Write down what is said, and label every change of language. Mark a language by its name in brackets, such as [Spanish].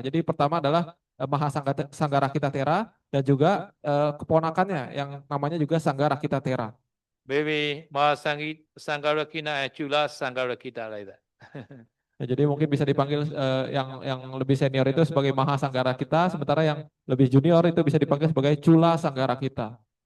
[Indonesian] Jadi pertama adalah Maha Sanggarakita Thera dan juga keponakannya yang namanya juga Sanggarakita Thera. [English] Maybe Maha Sangarakita and Chula Sangarakita like that. [Indonesian] Ya, jadi mungkin bisa dipanggil yang lebih senior itu sebagai Maha Sanggarakita, sementara yang lebih junior itu bisa dipanggil sebagai Chula Sanggarakita.